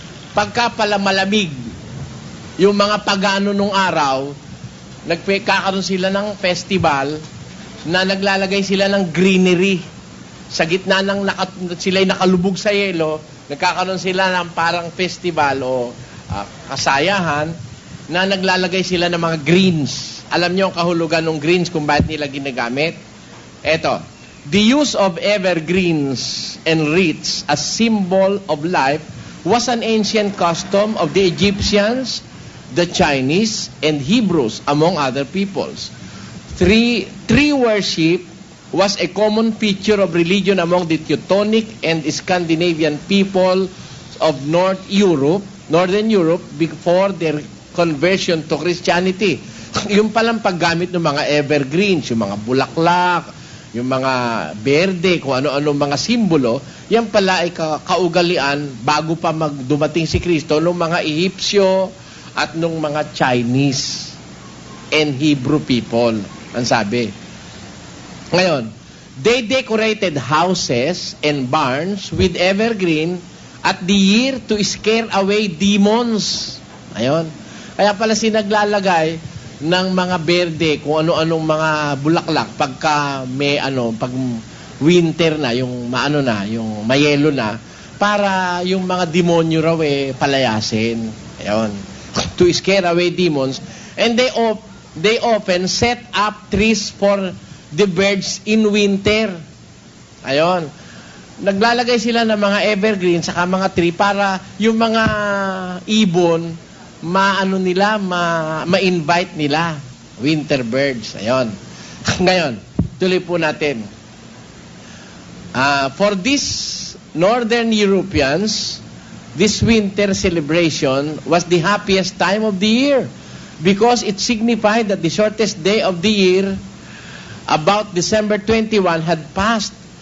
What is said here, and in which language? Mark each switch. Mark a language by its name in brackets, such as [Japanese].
[Filipino] Pagka pala malamig, yung mga pagano nung araw, nagkakaroon sila ng festival na naglalagay sila ng greenery. Sa gitna ng sila'y nakalubog sa yelo, nagkakaroon sila ng parang festival o kasayahan na naglalagay sila ng mga greens. Alam niyo ang kahulugan ng greens kung bakit nila ginagamit? Eto, [English] the use of evergreens and wreaths as symbol of life was an ancient custom of the Egyptians, the Chinese, and Hebrews, among other peoples. Tree worship was a common feature of religion among the Teutonic and Scandinavian people of Northern Europe before their conversion to Christianity. [Filipino] Yung palang paggamit ng mga evergreens, yung mga bulaklak, yung mga berde, kung ano-ano mga simbolo, yan pala ay kaugalian bago pa dumating si Kristo nung mga Ehipsyo at nung mga Chinese [English] and Hebrew people, [Filipino] ang sabi. Ngayon, [English] they decorated houses and barns with evergreen at the year to scare away demons. [Filipino] Ayun. Kaya pala sinaglalagay ng mga berde, kung ano-anong mga bulaklak pagka may pag winter na, yung yung mayelo na, para yung mga demonyo raw palayasin. Ayun. [English] To scare away demons. And they often set up trees for the birds in winter. [Filipino] Ayun. Naglalagay sila ng mga evergreen saka mga tree para yung mga ibon ma-invite nila winter birds. Ayun. Ngayon, tuloy po natin. [English] For these Northern Europeans, this winter celebration was the happiest time of the year because it signified that the shortest day of the year, about December 21, had passed.